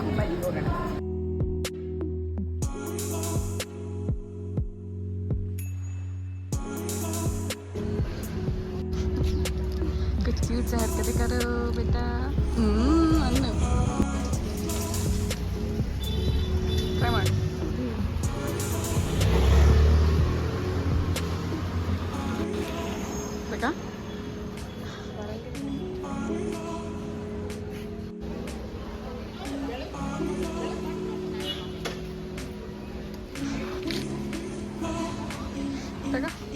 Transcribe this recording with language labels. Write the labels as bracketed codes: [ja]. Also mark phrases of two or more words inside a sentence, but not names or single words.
[kn] ಬನ್ನಿ ಹೋಗೋಣ. [hi] कुछ क्यूट सा हरकतें करो बेटा. [kn] अन्नू ट्राई ಮಾಡಿ ಬೇಕಾ? ಬೇಕಾ?